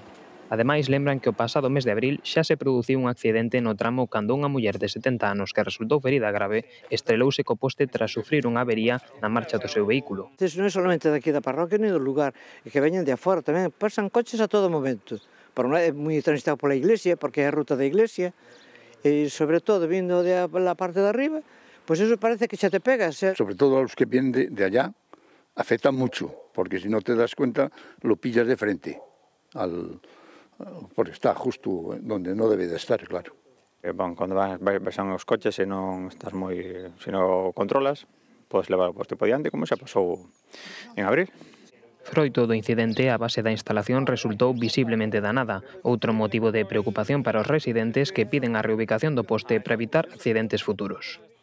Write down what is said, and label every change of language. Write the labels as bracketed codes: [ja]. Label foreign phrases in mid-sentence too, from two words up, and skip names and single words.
[gl] Ademais, lembran que o pasado mes de abril xa se produciu un accidente no tramo cando unha muller de 70 anos que resultou ferida grave estrelouse co poste tras sufrir unha avería na marcha do seu vehículo. Non é solamente daqui da parroquia ni do lugar, é que veñen de afora tamén, pasan coches a todo momento. Por un lado é moi transitado pola iglesia, porque é a ruta da iglesia, e sobre todo vindo da parte de arriba, pois eso parece que xa te pegas. [es] Sobre todo a los que vienen de allá, afectan mucho, porque si no te das cuenta, lo pillas de frente porque está justo donde no debe de estar, claro. [gl] Cando vas os coches e non estás se non controlas, podes levar o poste por diante, como xa pasou en abril. Froito do incidente, a base da instalación resultou visiblemente danada, outro motivo de preocupación para os residentes que piden a reubicación do poste para evitar accidentes futuros.